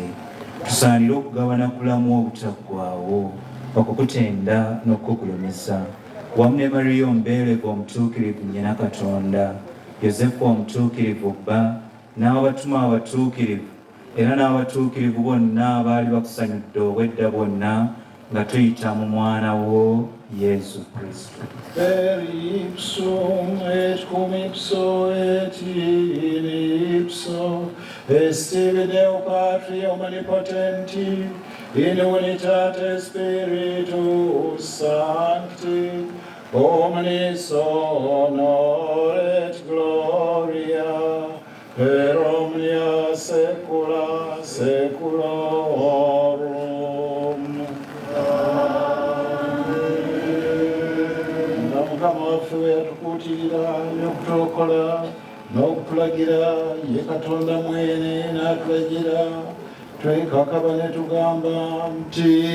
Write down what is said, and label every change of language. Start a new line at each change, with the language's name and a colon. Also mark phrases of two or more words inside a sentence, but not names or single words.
Ganda: Tusaanire okugabana kulamu obutaggwaawo, okukutenda n'okukugulumiza, wamu ne Mariya omubeerevu omutuukirivu nnyina Katonda, Yosefu omutuukirivu bba, n'abatuma abatuukirivu era n'abatuukirivu bonna abaali bakusanyudde obwedda bwonna, nga tuyita mu mwana wo Yesu Kristo.
Latin: Per ipsum et cum ipso et in ipso estivi Deo Patri omnipotenti in unitate Spiritus Sancti omnis honor et gloria per omnia saecula saeculorum.
Ganda: Mukama waffe we yatukuutirira n'okutulokola n'okutulagira, ye Katonda mwene n'atulagira, twekakaba ne tugamba nti